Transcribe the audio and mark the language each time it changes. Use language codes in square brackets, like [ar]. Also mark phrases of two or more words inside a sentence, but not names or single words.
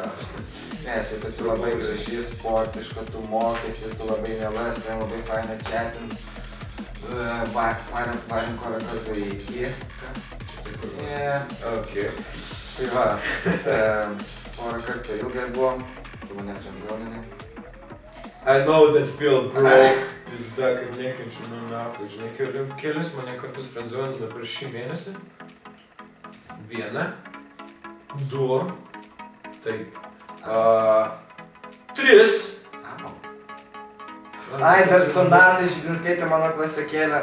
[lt] Nes jau esi labai graži, sportiška, tu mokėsi, tu labai mielas, ten labai faina chatint. Varim korą kartu į iki. Ok. Tai va, porą kartų ilgai buvom, tu mane friendzoninai. [en] I know that feel, bro. [lt] Pizda, kaip nekenčiu, nu napai, žinai, kelis mane kartus friendzonino per šį mėnesį. 1, 2, taip, 3. Ai, dar Sonata Židinskaitė mano klasiokėlė.